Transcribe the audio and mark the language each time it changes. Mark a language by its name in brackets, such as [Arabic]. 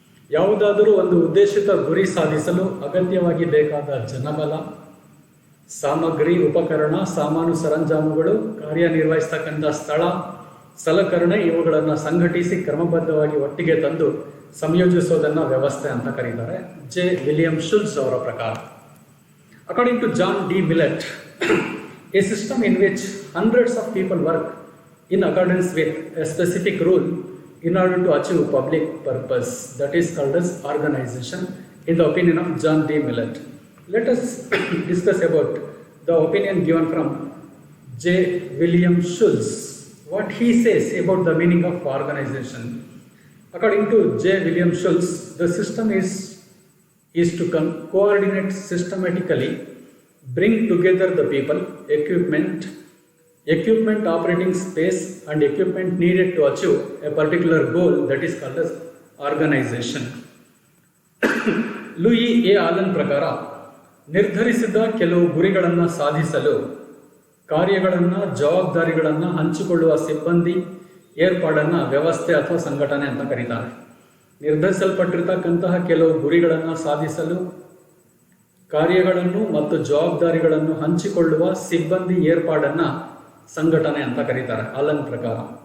[Kannada] ಯಾವುದಾದರೂ ಒಂದು ಉದ್ದೇಶಿತ ಗುರಿ ಸಾಧಿಸಲು ಅಗತ್ಯವಾಗಿ ಬೇಕಾದ ಜನಬಲ, ಸಾಮಗ್ರಿ, ಉಪಕರಣ, ಸಾಮಾನು ಸರಂಜಾಮುಗಳು, ಕಾರ್ಯನಿರ್ವಹಿಸ್ತಕ್ಕಂಥ ಸ್ಥಳ, ಸಲಕರಣೆ ಇವುಗಳನ್ನು ಸಂಘಟಿಸಿ ಕ್ರಮಬದ್ಧವಾಗಿ ಒಟ್ಟಿಗೆ ತಂದು ಸಂಯೋಜಿಸೋದನ್ನು ವ್ಯವಸ್ಥೆ ಅಂತ ಕರೀತಾರೆ. ವಿಲಿಯಂ ಶುಲ್ಸ್ ಅವರ ಪ್ರಕಾರ. [English] according to [Kannada] John D millet, [English] A system in which hundreds of people work in accordance with a specific rule in order to achieve public purpose, that is called as organization, in the opinion of John D. Millett. Let us discuss about the opinion given from J. William Schultz. What he says about the meaning of organization. According to J. William Schultz, the system is to coordinate systematically, bring together the people, equipment, operating space, and equipment needed to achieve a particular goal, that is called as organization. [Kannada] Louis A Alan ಪ್ರಕಾರ ನಿರ್ಧರಿಸಿದ ಕೆಲವು ಗುರಿಗಳನ್ನು ಸಾಧಿಸಲು ಕಾರ್ಯಗಳನ್ನು, ಜವಾಬ್ದಾರಿಗಳನ್ನು ಹಂಚಿಕೊಳ್ಳುವ ಸಿಬ್ಬಂದಿ ಏರ್ಪಾಡನ್ನು ವ್ಯವಸ್ಥೆ ಅಥವಾ ಸಂಘಟನೆ ಅಂತ ಕರೀತಾರೆ. ನಿರ್ಧರಿಸಲ್ಪಟ್ಟಿರ್ತಕ್ಕಂತಹ ಕೆಲವು ಗುರಿಗಳನ್ನು ಸಾಧಿಸಲು ಕಾರ್ಯಗಳನ್ನು ಮತ್ತು ಜವಾಬ್ದಾರಿಗಳನ್ನು ಹಂಚಿಕೊಳ್ಳುವ ಸಿಬ್ಬಂದಿ ಏರ್ಪಾಡನ್ನು ಸಂಘಟನೆ ಅಂತ ಕರೀತಾರೆ ಆಲನ್ ಪ್ರಕಾರ.